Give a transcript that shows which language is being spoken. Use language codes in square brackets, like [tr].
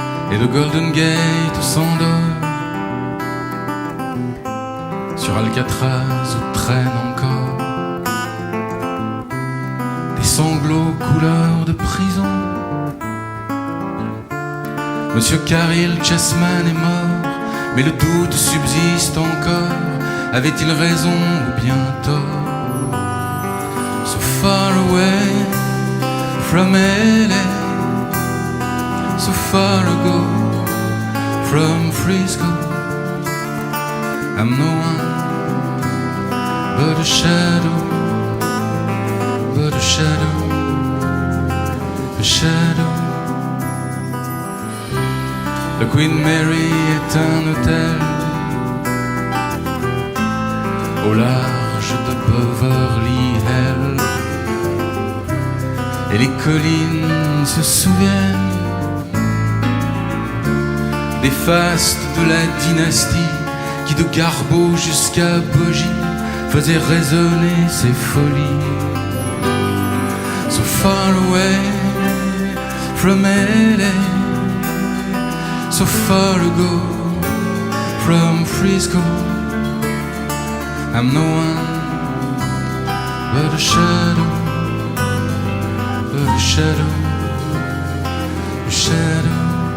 [fr] Et de Golden Gate s'endort, sur Alcatraz où traînent encore des sanglots couleur de prison. Monsieur Caril Chessman est mort, mais le doute subsiste encore. Avait-il raison ou bien tort? [en] So far away from LA, so far ago from Frisco, I'm no one but a shadow, but a shadow, a shadow. [fr] Le Queen Mary est un hôtel au large de Beverly Hills, et les collines se souviennent des fastes de la dynastie qui de Garbeau jusqu'à Bogie faisait résonner ses folies. [en] So far away from LA, so far ago from Frisco, I'm no one but a shadow, but a shadow, a shadow.